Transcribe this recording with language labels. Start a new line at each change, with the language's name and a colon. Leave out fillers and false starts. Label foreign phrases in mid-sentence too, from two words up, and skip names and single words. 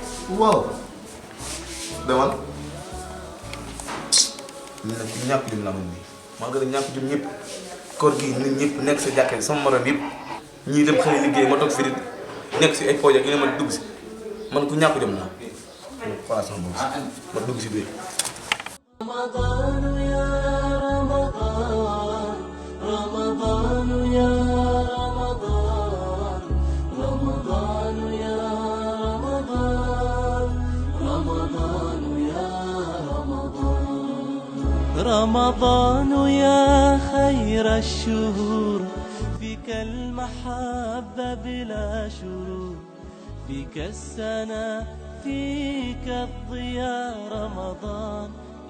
Wolof: waaw demal ñu ne ku ñàkk jëm la man nii maa gën a ñàkk jëm ñëpp koor gi nit ñëpp nekk sa jàkkee sama morom yëpp ñii dem xëy liggéey ma toog fi di nekk si ay projet yi ne ma dugg si man ku ñàkk jëm laa xoolal sama bopp ma dugg si biir
Arabic: رمضان يا رمضان رمضان يا رمضان رمضان يا رمضان رمضان يا رمضان رمضان يا خير الشهور فيك المحبة بلا شرور فيك السنة فيك الضياء رمضان